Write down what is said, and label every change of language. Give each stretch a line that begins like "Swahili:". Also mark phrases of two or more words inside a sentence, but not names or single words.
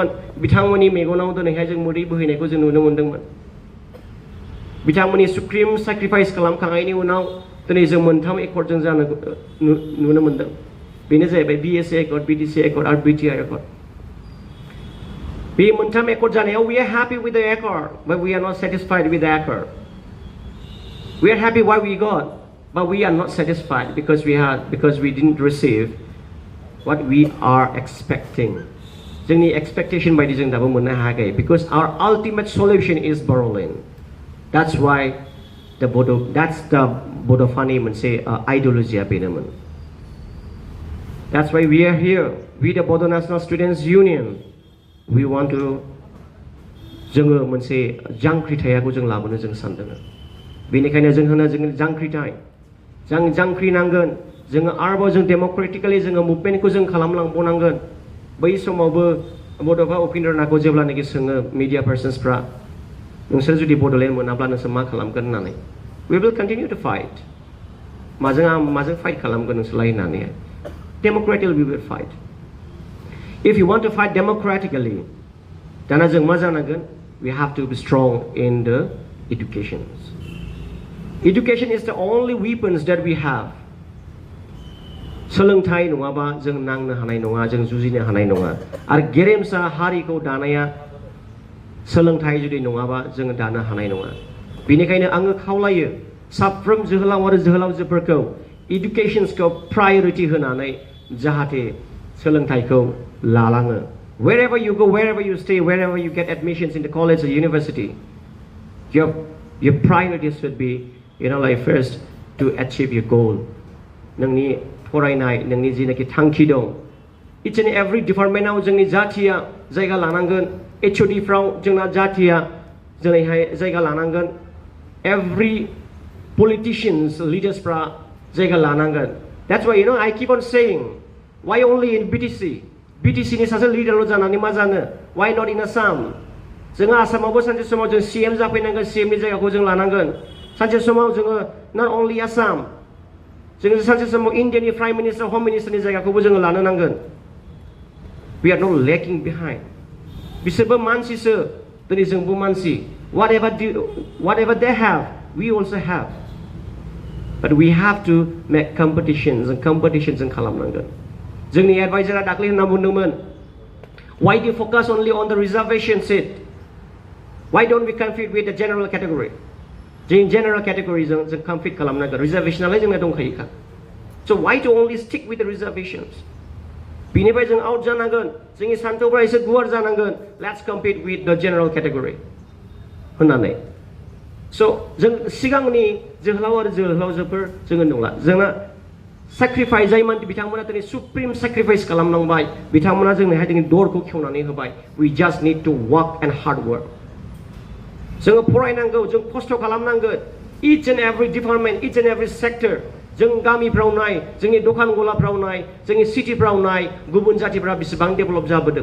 Bodo: बिथांमोननि मेगनाव दिनैहाय जों मोदै बोहैनायखौ जों नुनो मोन्दोंमोन. बिथांमोननि
English: supreme sacrifice
Bodo: खालामखांनायनि उनाव दिनै जों मोनथाम एकर्डजों जानो नुनो मोन्दों. बेनो जाहैबाय BSA एकर्ड, BDC एकर्ड आरो BTI एकर्ड. बे मोनथाम एकर्ड जानायाव
English: we are happy with the accord, but we are not satisfied with the accord. We are happy what we got, but we are not satisfied because we didn't receive what we are expecting.
Bodo: जोंनि expectation बायदि जों दाबो मोननो हायाखै
English: because our ultimate solution is Bodaland. That's why that's the Bodafani मोनसे ideology बेनोमोन. That's why we are here. We the Bodo National Students Union. We want to
Bodo: जोङो मोनसे जांख्रिथायखौ जों लाबोनो जों सानदों. बेनिखायनो जों जांख्रिथाय जों जांख्रिनांगोन. जोङो आरोबाव जों डेम'क्रेटिकेलि जोङो मुभमेन्टखौ जों खालामलांबावनांगोन. बै समावबो बड'फा उपेन्द्रनाथखौ जेब्लानाखि सोङो मिडिया पार्सन्सफ्रा नोंसोर जुदि बड'लेण्ड मोनाब्ला नोंसोर मा खालामगोन होननानै
English: we will continue to fight.
Bodo: माजों फाइट खालामगोन नोंसोरलाय होननानै
English: democratically we will fight. If you want to fight democratically,
Bodo: दाना जों मा जानांगोन?
English: We have to be strong in the education. Education is the only weapons that we have.
Bodo: सोलोंथाइ नङाबा जों नांनो हानाय नङा, जों जुजिनो हानाय नङा. आरो गेरेमसा हारिखौ दानाया सोलोंथाइ जुदि नङाबा जों दानो हानाय नङा. बेनिखायनो आङो खावलायो साफ्रोम जोहोलाव आरो जोहोलावजोफोरखौ educationsखौ प्रायोरिटी होनानै जाहाथे सोलोंथाइखौ लालाङो.
English: Wherever you go, wherever you stay, wherever you get admissions in the college or university, your priorities should be like first to achieve your goal.
Bodo: नोंनि फरायनाय नोंनि जिनाखि थांखि दं
English: each and every departmentआव
Bodo: जोंनि जाथिया जायगा लानांगोन HOD फ्राव जोंना जाथिया जोंनिहाय जायगा लानांगोन
English: every politicians leaders
Bodo: फ्रा जायगा लानांगोन.
English: That's why I keep on saying why only in BTC
Bodo: नि सासे leaderल' जानानै मा जानो
English: why not in Assam
Bodo: जोङो आसामावबो सानसे समाव जों CM जाफैनांगोन CM नि जायगाखौ जों लानांगोन सानसे समाव जोङो
English: not only Assam
Bodo: जोङो सानसे समाव इन्डियानि
English: prime minister home ministerनि
Bodo: जायगाखौबो जोङो लानो नांगोन.
English: We are not lacking behind.
Bodo: बिसोरबो मानसिसो दिनै जोंबो मानसि
English: whatever they have we also have. But we have to make competitions
Bodo: जों खालामनांगोन. जोंनि एडभाइजारा दाख्लै होनना बुंदोंमोन
English: why do you focus only on the reservation seat? Why don't we compete with the general category?
Bodo: जों
English: general category
Bodo: जों compete खालामनांगोन reservation नालाय जोंना दंखायोखा.
English: So why to only stick with the reservations?
Bodo: बिनिफ्राय जों आउट जानांगोन जोंनि सान्थौफ्रा एसे गुवार जानांगोन
English: let's compete with the general category
Bodo: होननानै. So जों सिगांनि जोहोलाव आरो जोहोलावजोफोर जोङो नंला जोंना sacrifice जायमोन बिथांमोना दिनै
English: supreme sacrifice
Bodo: खालामनांबाय बिथांमोना जोंनोहाय दिनै दरखौ खेवनानै होबाय.
English: We just need to work and hard work.
Bodo: जोङो फरायनांगौ जों खस्थ' खालामनांगोन
English: each and every department each and every sector
Bodo: जों गामिफ्राव नाय जोंनि दखान गलाफ्राव नाय जोंनि सिटिफ्राव नाय गुबुन जातिफ्रा बेसेबां डेभेलप जाबोदों.